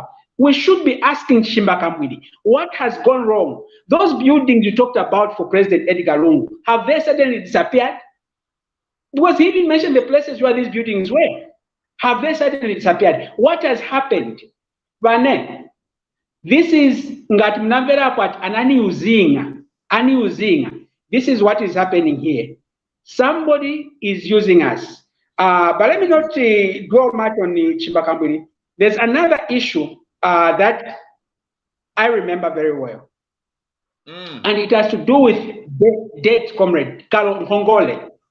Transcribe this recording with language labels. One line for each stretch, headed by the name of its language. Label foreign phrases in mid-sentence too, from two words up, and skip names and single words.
English: We should be asking Shimba Kambwili, what has gone wrong? Those buildings you talked about for President Edgar Lungu, have they suddenly disappeared? Because he didn't mention the places where these buildings were. Have they suddenly disappeared? What has happened? Vane, this is
Nyanja: ngati mnamvera kwati anani uzinga.
English: This is what is happening here. Somebody is using us. But let me not dwell much on Shimba Kambwili. There's another issue that I remember very well. And it has to do with debt, comrade, Carlo Ngongole.